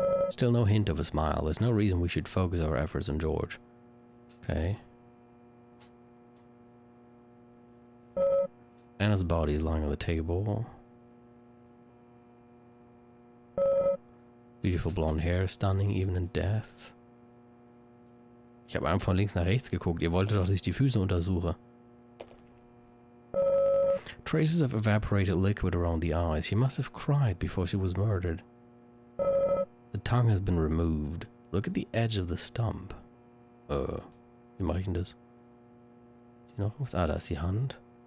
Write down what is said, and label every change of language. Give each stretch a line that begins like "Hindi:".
English: Still no hint of a smile. There's no reason we should focus our efforts on George. Okay. Anna's body is lying on the table. Beautiful blonde hair, stunning even in death.
German: Ich habe einfach von links nach rechts geguckt. Ihr wolltet doch, dass ich die Füße untersuche.
English: Traces of evaporated liquid around the eyes. She must have cried before she was murdered. The tongue has been removed. Look at the edge of the stump.
German: Wie mache ich denn das? Ist noch was? Da ist die Hand.